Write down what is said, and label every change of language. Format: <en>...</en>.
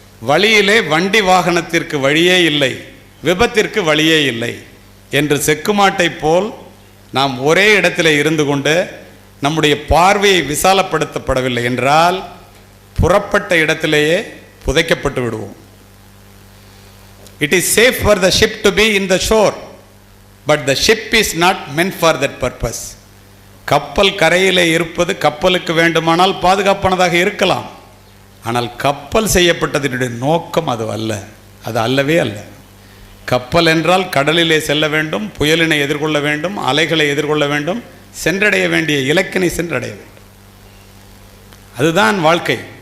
<ta>வழியிலே வண்டி வாகனத்திற்கு வழியே இல்லை, விபத்திற்கு வழியே இல்லை என்று செக்கு மாட்டை போல் நாம் ஒரே இடத்திலே இருந்து கொண்டு நம்முடைய பார்வையை விசாலப்படுத்தப்படவில்லை என்றால் புறப்பட்ட இடத்திலேயே புதைக்கப்பட்டு விடுவோம்.</ta> <en>It is safe for the ship to be in the shore, but the ship is not meant for that purpose.</en> <ta>கப்பல் கரையிலே இருப்பது கப்பலுக்கு வேண்டுமானால் பாதுகாப்பானதாக இருக்கலாம். ஆனால் கப்பல் செய்யப்பட்டதனுடைய நோக்கம் அது அல்ல, அது அல்லவே அல்ல. கப்பல் என்றால் கடலிலே செல்ல வேண்டும், புயலினை எதிர்கொள்ள வேண்டும், அலைகளை எதிர்கொள்ள வேண்டும், சென்றடைய வேண்டிய இலக்கினை சென்றடைய வேண்டும். அதுதான் வாழ்க்கை.</ta>